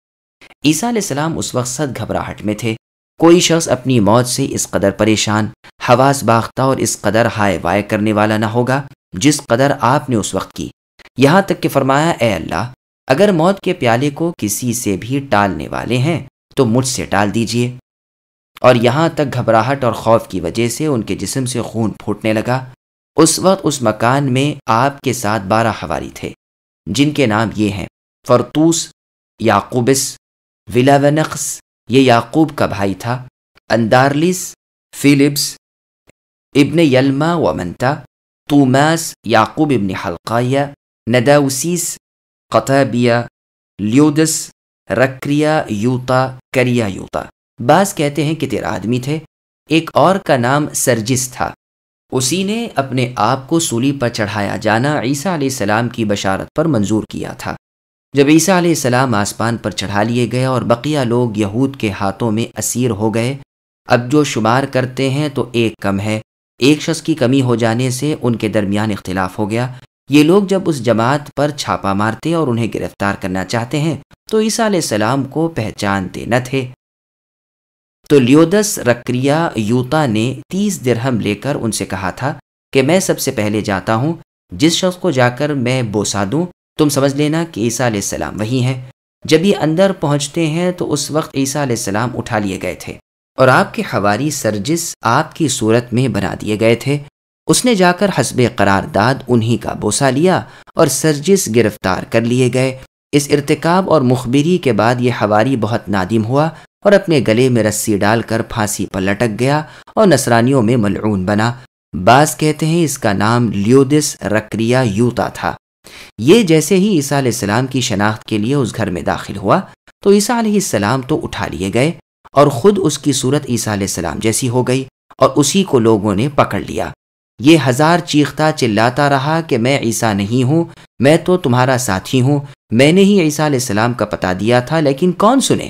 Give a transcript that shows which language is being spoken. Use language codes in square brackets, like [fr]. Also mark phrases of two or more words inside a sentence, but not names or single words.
[ur] عیسیٰ علیہ السلام اس وقت سخت گھبراہٹ میں تھے۔ کوئی شخص اپنی موت سے اس قدر پریشان، حواس باختہ اور اس قدر ہائے وائے کرنے والا نہ ہوگا جس قدر آپ نے اس وقت کی، یہاں تک کہ فرمایا اے اللہ، اگر موت کے پیالے کو کسی سے بھی ٹالنے والے ہیں تو مجھ سے ٹال دیجئے۔ اور یہاں تک گھبراہٹ اور خوف کی وجہ سے ان کے جسم سے خون پھوٹنے لگا۔ اس وقت اس مکان میں آپ کے ساتھ 12 حواری تھے، جن کے نام یہ ہیں: فرطوس، یعقوبس، ولاونقس، یہ یعقوب کا بھائی تھا، اندارلس، فیلپس ابن یلما ومنتا، توماس، یعقوب ابن حلقایہ، نداؤسیس، قطابیہ، لیودس، رکریا یوتا، کریا یوتا۔ بعض کہتے ہیں کہ 13 آدمی تھے۔ ایک اور کا نام سرجس تھا، اسی نے اپنے آپ کو سولی پر چڑھایا جانا عیسیٰ علیہ السلام کی بشارت پر منظور کیا تھا۔ جب عیسیٰ علیہ السلام آسمان پر چڑھا لیے گئے اور بقیہ لوگ یہود کے ہاتھوں میں اسیر ہو گئے، اب جو شمار کرتے ہیں تو ایک کم ہے۔ ایک شخص کی کمی ہو جانے سے ان کے درمیان اختلاف ہو گیا۔ یہ لوگ جب اس جماعت پر چھاپا مارتے اور انہیں گرفتار کرنا چاہتے ہیں تو عیسیٰ علیہ السلام کو پہچانتے نہ تھے۔ تو لیودس رکریا یوتا نے 30 درہم لے کر ان سے کہا تھا کہ میں سب سے پہلے جاتا ہوں، جس شخص کو جا کر میں بوسا دوں تم سمجھ لینا کہ عیسیٰ علیہ السلام وہی ہیں۔ جب یہ اندر پہنچتے ہیں تو اس وقت عیسیٰ علیہ السلام اٹھا لیے گئے تھے اور آپ کے حواری سرجس آپ کی صورت میں بنا دیے گئے تھے۔ اس نے جا کر حسب قرارداد انہی کا بوسا لیا اور سرجس گرفتار کر لیے گئے۔ اس ارتکاب اور مخبری کے بعد یہ حواری بہت نادم ہوا اور اپنے گلے میں رسی ڈال کر پھانسی پر لٹک گیا اور نصرانیوں میں ملعون بنا۔ بعض کہتے ہیں اس کا نام لیودس رکریا یوتا تھا۔ یہ جیسے ہی عیسیٰ علیہ السلام کی شناخت کے لیے اس گھر میں داخل ہوا تو عیسیٰ علیہ السلام تو اٹھا لیے گئے اور خود اس کی صورت عیسیٰ علیہ السلام جیسی ہو گئی اور اسی کو لوگوں نے پکڑ لیا۔ یہ ہزار چیختا چلاتا رہا کہ میں عیسیٰ نہیں ہوں، میں تو تمہارا ساتھی ہوں، میں نے ہی عیسیٰ علیہ السلام کا پتہ دیا تھا، لیکن کون سنے؟